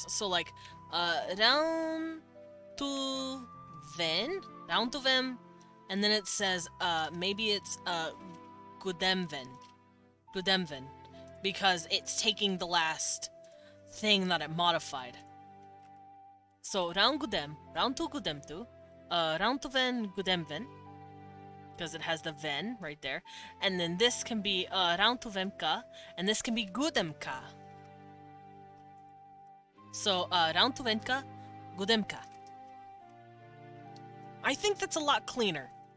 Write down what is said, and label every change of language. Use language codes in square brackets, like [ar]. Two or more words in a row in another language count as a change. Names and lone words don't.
[en] So like round to vem, and then it says maybe it's gudemven, because it's taking the last thing that it modified. So round to gudem tu, round to ven gudemven, because it has the ven right there, and then this can be round to vemka, and this can be gudemka. So round to venka, gudemka. I think that's a lot cleaner.